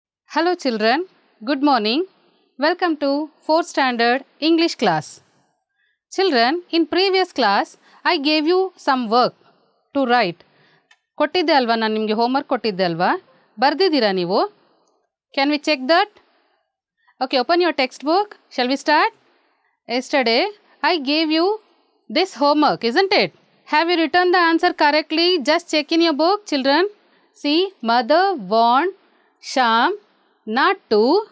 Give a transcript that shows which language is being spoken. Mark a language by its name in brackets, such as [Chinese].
[English] Hello children, good morning. Welcome to 4th standard English class. Children, in previous class I gave you some work to write. [Kannada] ಕೊಟ್ಟಿದ್ದೆ ಅಲ್ವಾ, ನಾನು ನಿಮಗೆ homework ಕೊಟ್ಟಿದ್ದೆ ಅಲ್ವಾ, ಬರೆದಿದ್ದೀರಾ ನೀವು? [English] Can we check that? Okay, open your textbook. Shall we start? Yesterday I gave you this homework, isn't it? Have you written the answer correctly? Just check in your book, children. See, mother want Sham not to.